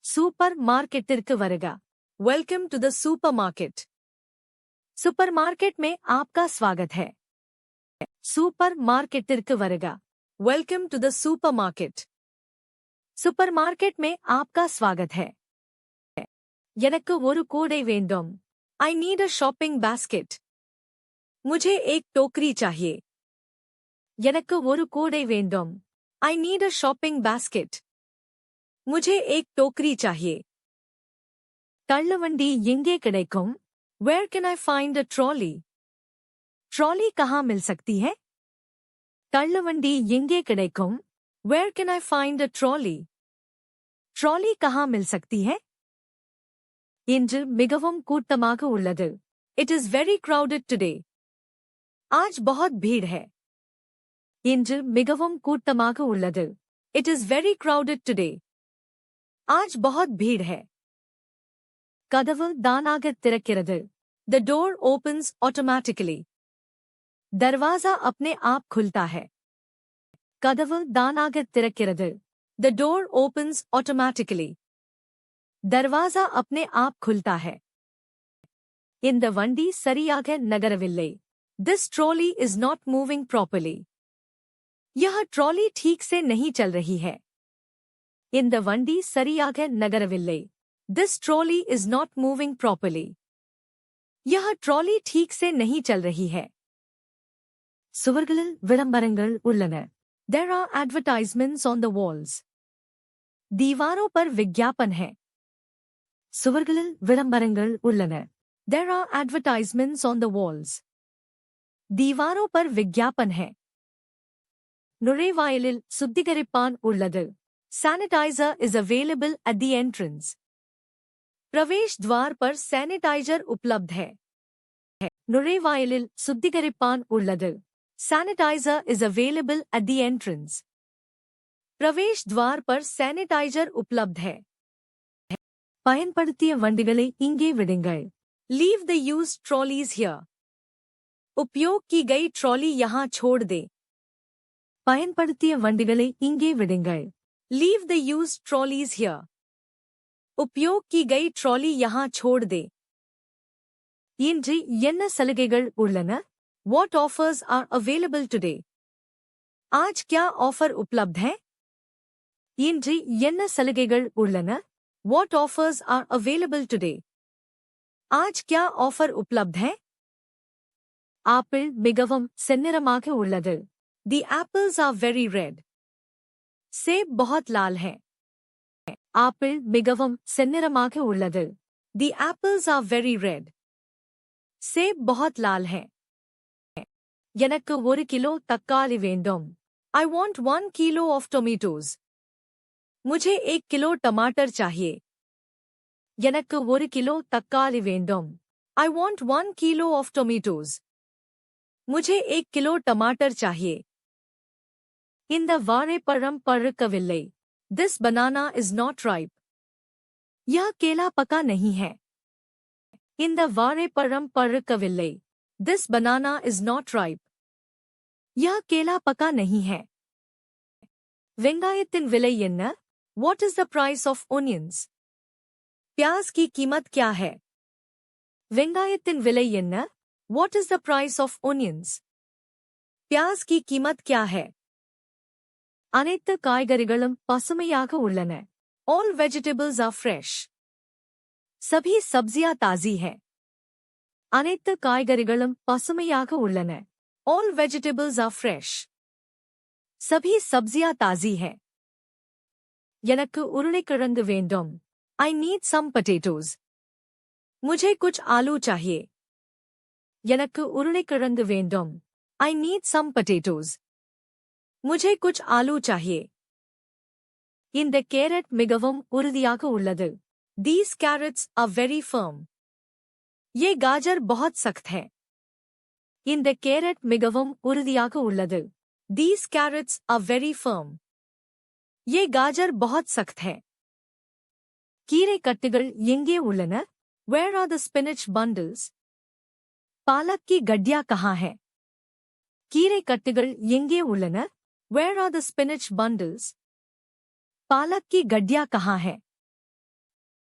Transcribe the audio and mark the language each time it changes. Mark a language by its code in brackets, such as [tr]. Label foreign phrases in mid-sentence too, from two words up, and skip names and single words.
[ta] சூப்பர் மார்க்கெட்டிற்கு வருக। [en] welcome to the super market. [hi] सुपर मार्केट में आपका स्वागत है। [ta] சூப்பர் மார்க்கெட்டிற்கு வருக। [en] welcome to the super market. [hi] सुपर मार्केट में आपका स्वागत है। [ta] எனக்கு ஒரு கூடை வேண்டும்। [en] I need a shopping basket। [hi] मुझे एक टोकरी चाहिए। [ta] எனக்கு ஒரு கூடை வேண்டும்। [en] I need a shopping basket। [hi] मुझे एक टोकरी चाहिए। [ta] தள்ளுவண்டி எங்கே கிடைக்கும்? [en] Where can I find a trolley? [hi] ट्रॉली कहाँ मिल सकती है? [ta] தள்ளுவண்டி எங்கே கிடைக்கும்? [en] Where can I find a trolley? [hi] ट्रॉली कहाँ मिल सकती है? [ta] இன்று மிகவும் கூட்டமாக உள்ளது। [en] It is very crowded today। [hi] आज बहुत भीड़ है। [ta] இன்று மிகவும் கூட்டமாக உள்ளது। [en] It is very crowded today। [hi] आज बहुत भीड़ है। [ta] கதவு தானாக திறக்கிறது। [en] The door opens automatically। [hi] दरवाजा अपने आप खुलता है। [ta] கதவு தானாக திறக்கிறது। [en] The door opens automatically। [hi] दरवाजा अपने आप खुलता है। [ta] இந்த வண்டி சரியாக நகரவில்லை। [en] This trolley is not moving properly। [hi] यह ट्रॉली ठीक से नहीं चल रही है। [ta] இந்த வண்டி சரியாக நகரவில்லை। [en] This trolley is not moving properly। [hi] यह ट्रॉली ठीक से नहीं चल रही है। [ta] சுவர்களில் விளம்பரங்கள் உள்ளன। [en] There are advertisements on the walls। [hi] दीवारों पर विज्ञापन है। [ta] சுவர்களில் விளம்பரங்கள் உள்ளன। [en] There are advertisements on the walls। [hi] दीवारों पर विज्ञापन है। [ta] நுழைவாயிலில் சுத்திகரிப்பான் உள்ளது। [en] Sanitizer is available at the entrance। [hi] प्रवेश द्वार पर सैनिटाइजर उपलब्ध है। [ta] நுழைவாயிலில் சுத்திகரிப்பான் உள்ளது। [en] Sanitizer is available at the entrance। [hi] प्रवेश द्वार पर सैनिटाइजर उपलब्ध है। [ta] பயன்படுத்திய வண்டிகளை இங்கே விடுங்கள்। [en] Leave the used trolleys here। [hi] उपयोग की गई ट्रॉली यहाँ छोड़ दे। [ta] பயன்படுத்திய வண்டிகளை இங்கே விடுங்கள்। [en] Leave the used trolleys here। [hi] उपयोग की गई ट्रॉली यहाँ छोड़ दे। [ta] இன்று என்ன சலுகைகள் உள்ளன? [en] What offers are available today? [hi] आज क्या ऑफर उपलब्ध है? [ta] இன்று என்ன சலுகைகள் உள்ளன? [en] What offers are available today? [hi] आज क्या ऑफर उपलब्ध है? [ta] ஆப்பிள் மிகவும் செந்நிறமாக உள்ளது। [en] The apples are very red। [hi] सेब बहुत लाल है। [ta] ஆப்பிள் மிகவும் செந்நிறமாக உள்ளது। [en] The apples are very red। [hi] सेब बहुत लाल है। [ta] எனக்கு ஒரு கிலோ தக்காளி வேண்டும்। [en] I want 1 kilo of tomatoes। [hi] मुझे 1 किलो टमाटर चाहिए। [ta] எனக்கு ஒரு கிலோ தக்காளி வேண்டும்। [en] I want 1 kilo of tomatoes। [hi] मुझे 1 किलो टमाटर चाहिए। [ta] இந்த வாழைப்பழம் பழுக்கவில்லை। [en] This banana is not ripe। [hi] यह केला पका नहीं है। [ta] இந்த வாழைப்பழம் பழுக்கவில்லை। [en] This banana is not ripe। [hi] यह केला पका नहीं है। [ta] வெங்காயத்தின் விலை என்ன? [en] What is the price of onions? [hi] प्याज की कीमत क्या है? [ta] வெங்காயத்தின் விலை என்ன? [en] What is the price of onions? [hi] प्याज की कीमत क्या है? [ta] அனைத்து காய்கறிகளும் பசுமையாக உள்ளன। [en] All vegetables are fresh। [hi] सभी सब्जियां ताजी है। [ta] அனைத்து காய்கறிகளும் பசுமையாக உள்ளன। [en] All vegetables are fresh। [hi] सभी सब्जियां ताजी है। [ta] எனக்கு உருளைக்கிழங்கு வேண்டும்। [en] I need some potatoes। [hi] मुझे कुछ आलू चाहिए। [ta] எனக்கு உருளைக்கிழங்கு வேண்டும்। [en] I need some potatoes। [hi] मुझे कुछ आलू चाहिए। [ta] இந்த கேரட் மிகவும் உறுதியாக உள்ளது। [en] These carrots are very firm। [hi] ये गाजर बहुत सख्त है। [ta] இந்த கேரட் மிகவும் உறுதியாக உள்ளது। [en] These carrots are very firm। [hi] ये गाजर बहुत सख्त है। [ta] கீரை கட்டுகள் எங்கே உள்ளன? [en] Where are the spinach bundles? [hi] पालक की गड्डियां कहाँ है? [ta] கீரை கட்டுகள் எங்கே உள்ளன? [en] Where are the spinach bundles? [hi] पालक की गड्डियां कहाँ है?